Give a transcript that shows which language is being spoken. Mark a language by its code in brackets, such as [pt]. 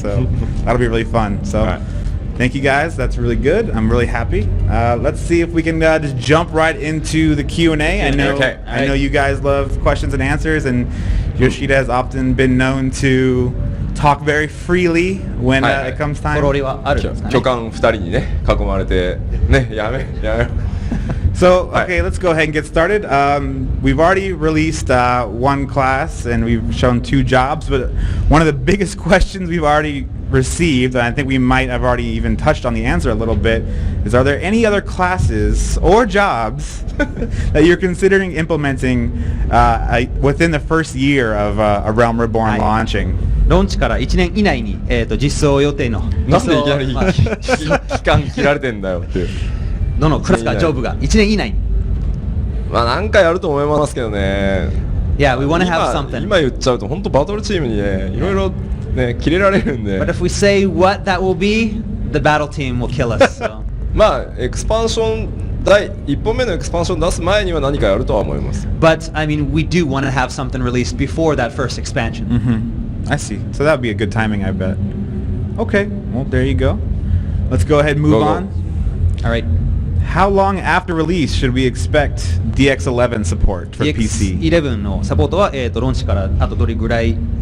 [en] So that'll be really fun. So. Thank you guys. That's really good. I'm really happy. Let's see if we can just jump right into the Q&A. I know you guys love questions and answers, and Yoshida has often been known to talk very freely when it comes time. [ja] 巨漢2人にね囲まれてねやめ。 [en] So, okay, let's go ahead and get started. We've already released one class and we've shown 2 jobs, but one of the biggest questions we've already received, and I think we might have already even touched on the answer a little bit, is are there any other classes or jobs that you're considering implementing within the first year of A Realm Reborn launching? [ja] ローンチから1年以内に、実装予定のなんでいきなり期間切られてんだよっていう。どのクラスかジョブが1年以内に。何回やると思いますけどね。 [en] Yeah, we want to have something. [ja] 今言っちゃうと本当バトルチームにねいろいろね切れられるんで。 [en] But if we say what that will be, the battle team will kill us. So. [ja] エクスパンション第1本目のエクスパンション出す前には何かやるとは思います。 [en] But I mean, we do want to have something released before that first expansion. I see. So that would be a good timing, I bet. Okay. Well, there you go. Let's go ahead and move on. All right. How long after release should we expect DX11 support for PC? [ja] DX11 のサポートは、ローンチからあとどれぐらい